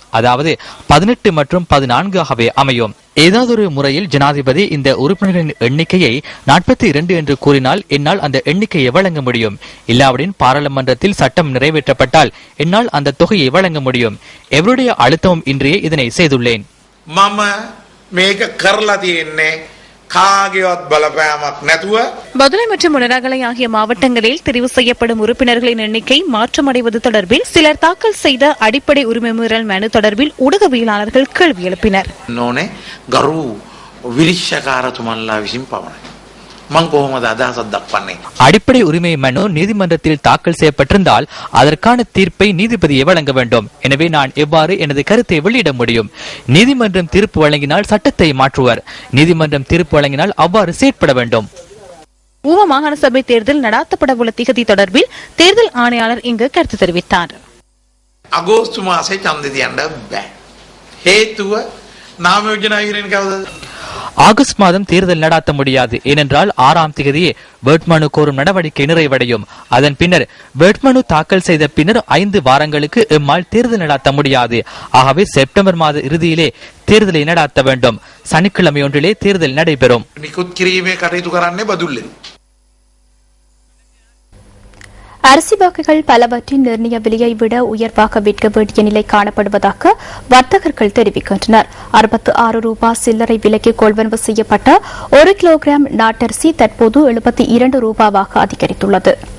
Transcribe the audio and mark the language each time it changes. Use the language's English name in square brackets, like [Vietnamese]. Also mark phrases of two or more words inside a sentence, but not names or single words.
[Tamil] அதாவது 18 மற்றும் 14 ஆகவே அமையும். ஏதாவது ஒரு முறையில் ஜனாதிபதி இந்த உறுப்பினர்களின் எண்ணிக்கையை 42 என்று கூறினால் என்னால் அந்த எண்ணிக்கையை வழங்க முடியும். இல்லாவிடின் பாராளுமன்றத்தில் சட்டம் நிறைவேற்றப்பட்டால் என்னால் அந்த தொகையை வழங்க முடியும். எவருடைய அழுத்தமும் இன்றையே இதனை செய்துள்ளேன். [Sinhala] මම මේක කරලා තියෙන්නේ කාගේවත් බලපෑමක් නැතුව. [Tamil] பதுளை மற்றும் முனராகலை ஆகிய மாவட்டங்களில் தெரிவு செய்யப்படும் உறுப்பினர்களின் எண்ணிக்கை மாற்றமடைவது தொடர்பில் சிலர் தாக்கல் செய்த அடிப்படை உரிமை மீறல் மனு தொடர்பில் ஊடகவியலாளர்கள் கேள்வி எழுப்பினர். [Sinhala] නෝනේ ගරු විරිශ්චකාරතුමන්ලා විසින් පමණයි. මං කොහොමද අදහසක් දක්වන්නේ? [Tamil] அடிப்படை உரிமை மனு நீதிமன்றத்தில் தாக்கல் செய்யப்பட்டிருந்தால் அதற்கான தீர்ப்பை நீதிபதியை வழங்க வேண்டும். எனவே நான் எவ்வாறு எனது கருத்தை வெளியிட முடியும்? நீதிமன்றம் தீர்ப்பு வழங்கினால் சட்டத்தை மாற்றுவர். நீதிமன்றம் தீர்ப்பு வழங்கினால் அவ்வாறு செயற்பட வேண்டும். ஊவா மாகாண சபை தேர்தல் நடாத்தப்பட உள்ள திகதி தொடர்பில் தேர்தல் ஆணையாளர் இங்கு கருத்து தெரிவித்தார். [Sinhala] අගෝස්තු මාසේ ඡන්දෙ තියන්න බෑ. හේතුව නාම යෝජනා ඉදිරියෙන් කවදද? [Tamil] ஆகஸ்ட் மாதம் தேர்தல் நடாத்த முடியாது. ஏனென்றால் 6ஆம் தேதியே வேட்புமனு கோரும் நடவடிக்கை நிறைவடையும். அதன் பின்னர் வேட்புமனு தாக்கல் செய்த பின்னர் 5 வாரங்களுக்கு எம்மால் தேர்தல் நடாத்த முடியாது. ஆகவே செப்டம்பர் மாத இறுதியிலே தேர்தலை நடாத்த வேண்டும். சனிக்கிழமை ஒன்றிலே தேர்தல் நடைபெறும். [Sinhala] නිකුත් කිරීමේ කටයුතු කරන්නේ බදුල්ලෙන්. [Tamil] அரிசி வகைகள் பலவற்றின் நிர்ணய விலையை விட உயர்வாக விற்க வேண்டிய நிலை காணப்படுவதாக வர்த்தகர்கள் தெரிவிக்கின்றனர். 66 ரூபாய் சில்லறை விலைக்கு கொள்வனவு செய்யப்பட்ட 1 கிலோகிராம் நாட்டரிசி தற்போது 72 ரூபாவாக அதிகரித்துள்ளது.